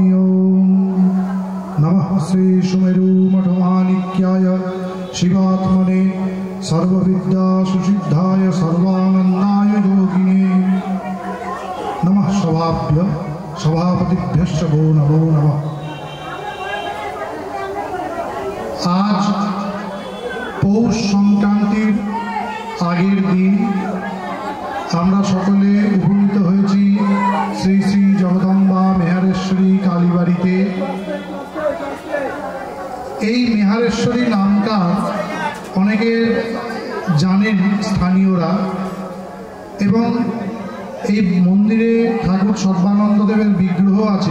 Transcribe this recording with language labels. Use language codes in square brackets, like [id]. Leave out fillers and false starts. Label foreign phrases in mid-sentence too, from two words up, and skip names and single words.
[sa] ओम नमः श्री सुमेरु मठमाणिक्याय शिवात्मने सर्वविद्या सुसिद्धाय सर्वानंदाय योगिने नमः। सभाभ्य सभापतिभ्यश्च वो नमो नमः। [bn] আজ পৌষ সংক্রান্তির আগের দিন আমরা সকলে উপনীত হয়েছি শ্রী শ্রী জগদম্বা মেহারেশ্বরী কালীবাড়িতে। এই মেহারেশ্বরী নামটা অনেকে জানেন স্থানীয়রা, এবং এই মন্দিরে ঠাকুর সর্বানন্দ দেবের বিগ্রহ আছে।